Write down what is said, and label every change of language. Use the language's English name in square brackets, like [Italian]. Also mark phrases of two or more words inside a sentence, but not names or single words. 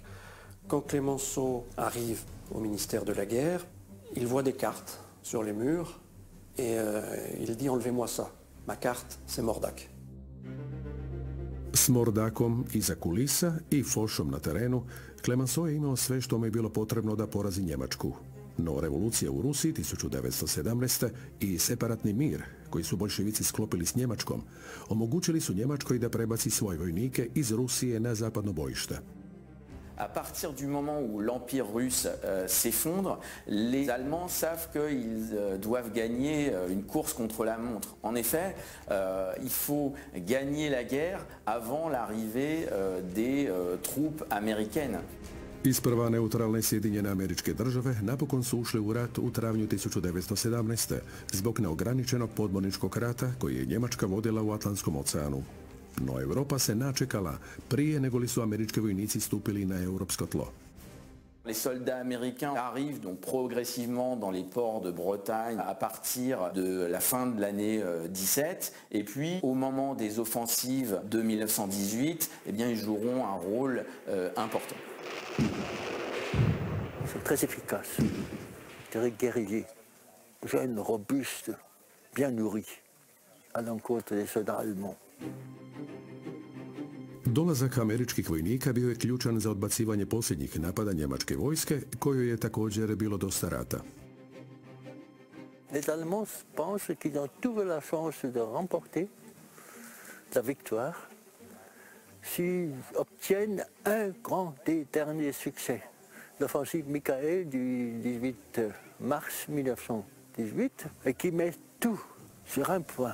[French] Quand Clemenceau arrive au ministère de la guerre, il voit des cartes sur les murs et il dit « Enlevez-moi ça, ma carte c'est Mordac ». [Croatian] S Mordacom iza kulisa i Fochom na terenu, Clemenceau je imao sve što mu je bilo potrebno da porazi Njemačku. No revolucija u Rusiji 1917. i separatni mir koji su boljševici sklopili s Njemačkom omogućili su Njemačkoj da prebaci svoje vojnike iz Rusije na zapadno bojište. [French] À partir du moment où l'Empire russe s'effondre, les Allemands savent qu'ils doivent gagner une course contre la montre. En effet, il faut gagner la guerre avant l'arrivée des troupes américaines. [Croatian] Isprva neutralne Sjedinjene Američke Države napokon su ušle u rat u travnju 1917. zbog neograničenog podmorničkog rata koji je Njemačka vodila u Atlantskom oceanu. No Europa se načekala prije nego li su američki vojnici stupili na europsko tlo. [French] Les soldats américains arrivent donc progressivement dans les ports de Bretagne à partir de la fin de l'année 17 et puis au moment des offensives de 1918, eh bien, ils joueront un rôle important. Ils sont très efficaces, très guerriers, jeunes, robustes, bien nourris, à l'encontre des soldats allemands. [Croatian] Dolazak američkih vojnika bio je ključan za odbacivanje posljednjih napada njemačke vojske, kojoj je također bilo dosta rata. [French] Les Allemands pensent qu'ils ont toute la chance de remporter la victoire s'ils obtiennent un grand des derniers succès. L'offensive Michael du 18 mars 1918, et qui met tout sur un point.